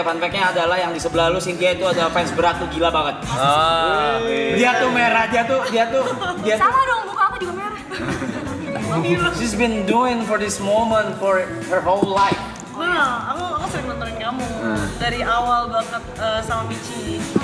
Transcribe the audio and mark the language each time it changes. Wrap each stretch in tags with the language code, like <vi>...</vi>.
<id>Fun fact-nya adalah yang di sebelah lu Cynthia itu ada fans berat tuh gila banget. Dia tuh merah, dia tuh Sama dong, muka aku juga merah.</id> <en>she's been doing for this moment for her whole life.</en> <id>Wah, aku sering nontonin kamu dari awal banget sama Michi.</id>